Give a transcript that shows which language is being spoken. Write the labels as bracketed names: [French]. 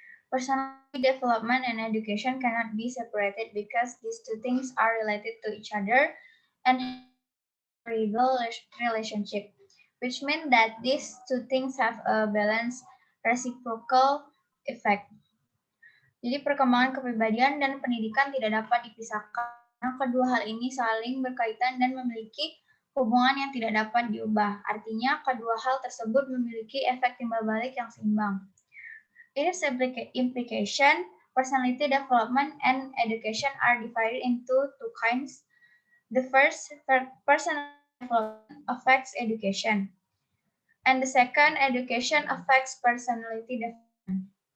[English] Personality development and education cannot be separated because these two things are related to each other and have a relationship, which means that these two things have a balanced reciprocal effect. [Indonesian] Jadi perkembangan kepribadian dan pendidikan tidak dapat dipisahkan karena kedua hal ini saling berkaitan dan memiliki hubungan yang tidak dapat diubah. Artinya, kedua hal tersebut memiliki efek timbal balik yang seimbang. [English] In its implication, personality development and education are divided into two kinds. The first, personality development affects education. And the second, education affects personality development.